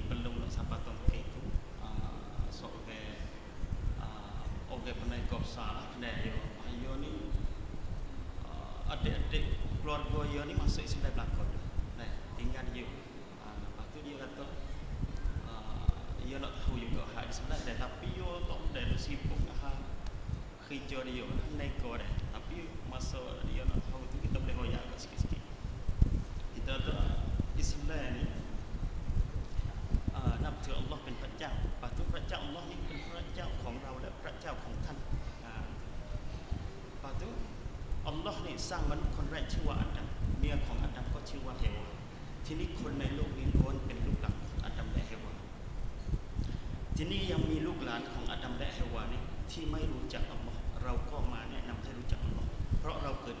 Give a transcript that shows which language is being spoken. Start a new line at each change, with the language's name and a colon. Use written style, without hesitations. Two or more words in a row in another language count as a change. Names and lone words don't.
Malay: belum nak sampai Tongkit tu seorang orang peniaga besar dia ni adik-adik keluarga dia ni masuk Islam belakang tinggal dia lepas tu dia kata dia nak tahu juga hak Islam dia tapi dia tak ada sibuk hak kerja dia nego dia tapi masa dia nak tahu tu kita boleh royak agak sikit-sikit kita tu Islam ni
Thai: นับถือ Allah เป็นพระเจ้า
Malay: lepas tu
Thai: พระเจ้า Allah นี่เป็นพระเจ้าของเราและพระเจ้าของท่าน
Malay: lepas tu
Thai: Allah นี่สร้างมนุษย์คนแรกชื่อว่าอาดัมเมียของอาดัมก็ชื่อว่าเฮวาทีนี้คนในโลกนี้ล้วนเป็นลูกหลานของอาดัมและเฮวาทีนี้ยังมีลูกหลานของอาดัมและเฮวานี่ที่ไม่รู้จักอัลลอฮ์เราก็มาแนะนำให้รู้จักอัลลอฮ์เพราะเราเกิด